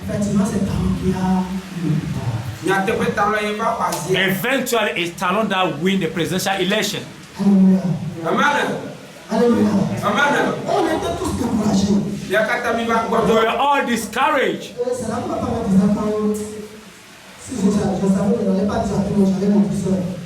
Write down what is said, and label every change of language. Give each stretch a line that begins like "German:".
French: Effectivement, c'est Talon qui a le pouvoir.
English: Eventually, it's Talon that win the presidential election. Alléluia. Amen. Alléluia. Amen.
French: On était tous découragés.
English: We were all discouraged.
French: C'est là que ma femme me disait quand si je savais que je n'allais pas dire à tout le monde, j'allais mon tout seul.